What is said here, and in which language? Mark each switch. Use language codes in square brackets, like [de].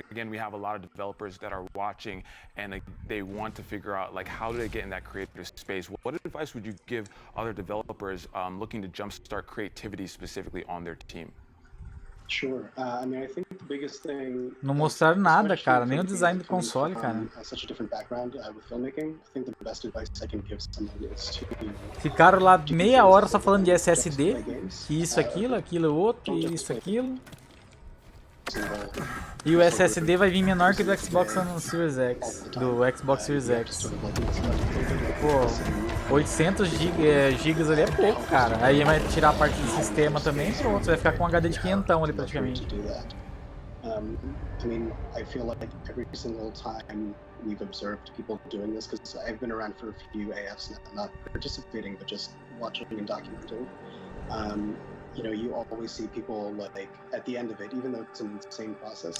[en] Again, we have a lot of developers that are watching and they want to figure out like how do they get in that creative space. What advice would you give other developers looking to jumpstart creativity specifically on their team? Sure. I mean, I think the biggest thing. [pt] Não mostraram nada, cara, nem o design do console, cara. [en] Such a different background with filmmaking. I think the best advice I can give someone is to. [pt] Ficaram lá meia hora só falando de SSD, que isso, aquilo, outro, isso, aquilo. E o SSD vai vir menor que do Xbox Series X, do Xbox Series X. Pô, 800 gigas ali é pouco, cara. Aí vai tirar a parte do sistema também e pronto, você vai ficar com um HD de 500 ali praticamente. [en] I mean, I feel like every single time we've observed people doing this, because I've been around for a few AFs now, not participating, but just watching and documenting. You know, you always see people like at the end of it, even though it's an insane process.